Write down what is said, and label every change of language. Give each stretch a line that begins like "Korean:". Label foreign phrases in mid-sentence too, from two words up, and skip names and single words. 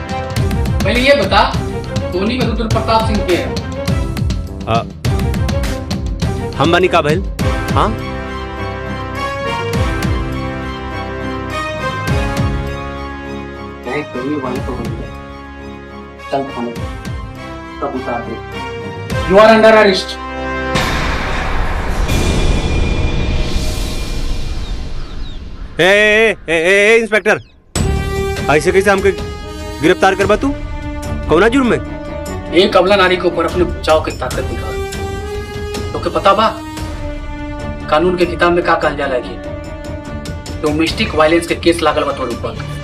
Bhojpuri: पहले ये बता, धोनी में रुद्र प्रताप सिंह के है? हम बनी का भइल? हाँ चल थाने तब उतार दे।
English: You are under arrest.
Bhojpuri: इंस्पेक्टर, ऐसे कैसे हमके गिरफ्तार करबा तू? कौना जुर्म में? एक अबला नारी के ऊपर अपने बचाव की ताकत दिखा। तो के पता बा कानून के किताब में का कहल जाला है कि
English: domestic violence
Bhojpuri: के केस लागल बा तोड़ ऊपर।